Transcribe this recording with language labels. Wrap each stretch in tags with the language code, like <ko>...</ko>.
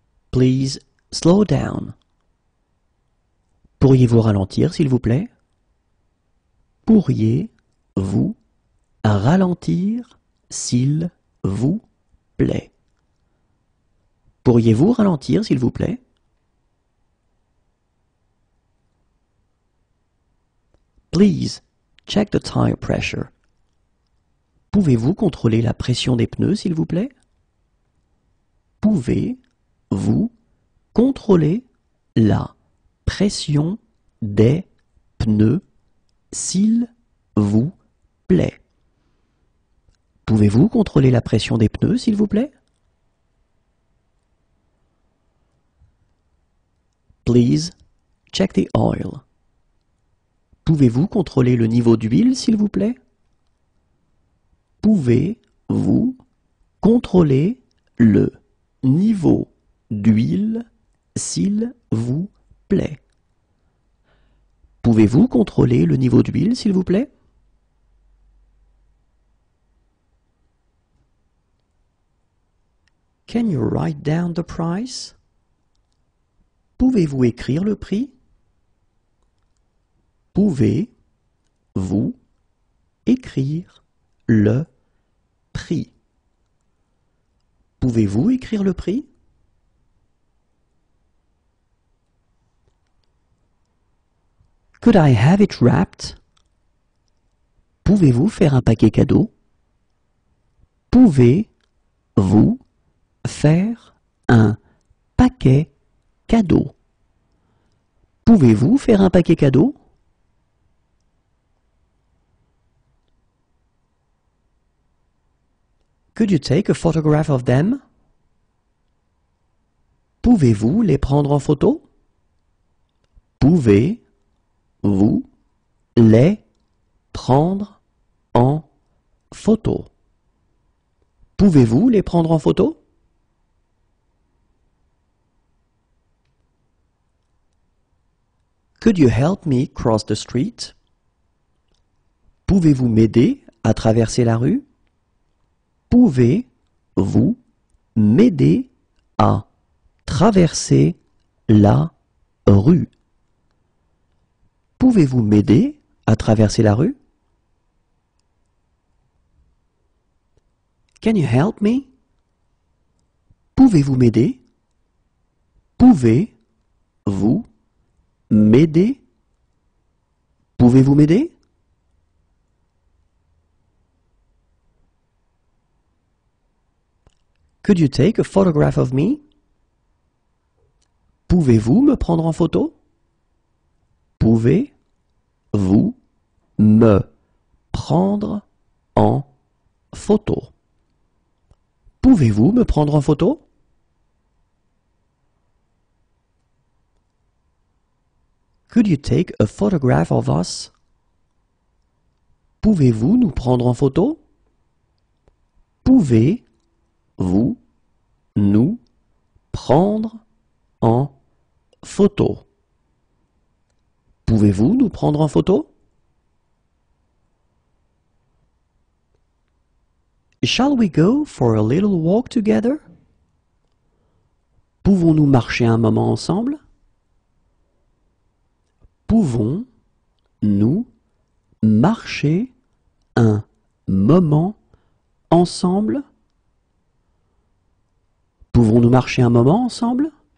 <en>Please slow down.</en> <fr>Pourriez-vous ralentir, s'il vous plaît? Pourriez-vous ralentir, s'il vous plaît? Pourriez-vous ralentir, s'il vous plaît?</fr> <en>Please check the tire pressure.</en> <fr>Pouvez-vous contrôler la pression des pneus, s'il vous plaît? Pouvez-vous contrôler la pression des pneus, s'il vous plaît? Pouvez-vous contrôler la pression des pneus, s'il vous plaît?</fr> <en>Please check the oil.</en> <fr>Pouvez-vous contrôler le niveau d'huile, s'il vous plaît? Pouvez-vous contrôler le niveau d'huile, s'il vous plaît? Pouvez-vous contrôler le niveau d'huile, s'il vous plaît?</fr> <en>Can you write down the price?</en> <fr>Pouvez-vous écrire le prix? Pouvez-vous écrire le prix? Pouvez-vous écrire le prix?</fr> <en>Could I have it wrapped?</en> <fr>Pouvez-vous faire un paquet cadeau? Pouvez-vous faire un paquet cadeau? Pouvez-vous faire un paquet cadeau?</fr> <en>Could you take a photograph of them?</en> <fr>Pouvez-vous les prendre en photo? Pouvez-vous les prendre en photo? Pouvez-vous les prendre en photo?</fr> <en>Could you help me cross the street?</en> <fr>Pouvez-vous m'aider à traverser la rue? Pouvez-vous m'aider à traverser la rue? Pouvez-vous m'aider à traverser la rue?</fr> <en>Can you help me?</en> <fr>Pouvez-vous m'aider? Pouvez-vous m'aider? Pouvez-vous m'aider?</fr> <en>Could you take a photograph of me?</en> <fr>Pouvez-vous me prendre en photo? Pouvez-vous me prendre en photo? Pouvez-vous me prendre en photo?</fr> <en>Could you take a photograph of us?</en> <fr>Pouvez-vous nous prendre en photo? Pouvez-vous nous prendre en photo? Pouvez-vous nous prendre en photo?</fr> <en>Shall we go for a little walk together?</en> <fr>Pouvons-nous marcher un moment ensemble? Pouvons-nous marcher un moment ensemble? Pouvons-nous marcher un moment ensemble?</fr>